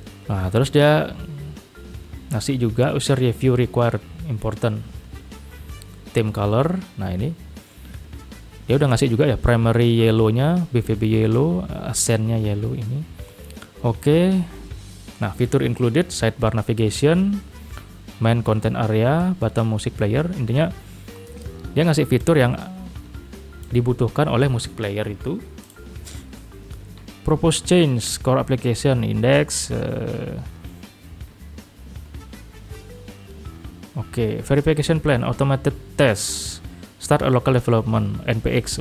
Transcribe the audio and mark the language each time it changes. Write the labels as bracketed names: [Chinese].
[Indonesian] Nah terus dia ngasih juga [English] user review required important theme color. [Indonesian] Nah ini dia udah ngasih juga ya primary yellow-nya, BVB yellow, accent-nya yellow ini. Oke. [English] Nah, fitur included sidebar navigation, main content area, bottom music player. [Indonesian] Intinya dia ngasih fitur yang dibutuhkan oleh music player itu. [English] Propose change core application index. Oke, verification plan, automated test. Start a local development, NPX.